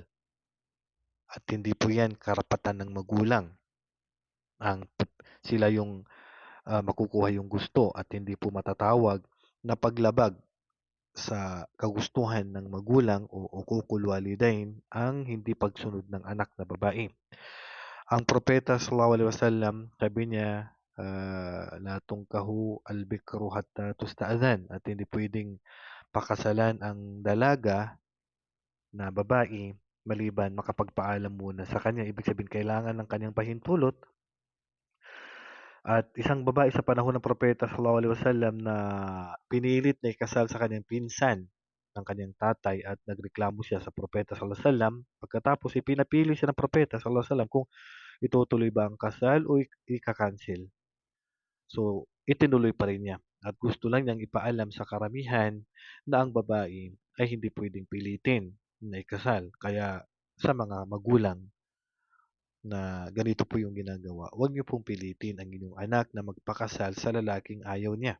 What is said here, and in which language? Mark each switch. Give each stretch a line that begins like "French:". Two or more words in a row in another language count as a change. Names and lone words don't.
Filipino: At hindi po yan karapatan ng magulang. Sila yung makukuha yung gusto at hindi po matatawag na paglabag sa kagustuhan ng magulang o
Arabic: عقوق الوالدين
Filipino: ang hindi pagsunod ng anak na babae. Ang propeta
Arabic: صلى الله عليه وسلم,
Filipino: sabi niya,
Arabic: لا تنكح البكر حتى تستأذن,
Filipino: at hindi pwedeng pakasalan ang dalaga na babae maliban makapagpaalam muna sa kanya. Ibig sabihin, kailangan ng kanyang pahintulot. At isang babae sa panahon ng propeta
Arabic: صلى الله عليه وسلم
Filipino: na pinilit na ikasal sa kanyang pinsan ng kanyang tatay at nagreklamo siya sa propeta
Arabic: صلى الله عليه وسلم.
Filipino: Pagkatapos ipinapili siya ng propeta
Arabic: صلى الله عليه وسلم
Filipino: kung itutuloy ba ang kasal o ika-cancel. So, itinuloy pa rin niya at gusto lang niyang ipaalam sa karamihan na ang babae ay hindi pwedeng pilitin na ikasal. Kaya sa mga magulang na ganito po yung ginagawa, huwag niyo pong pilitin ang inyong anak na magpakasal sa lalaking ayaw niya.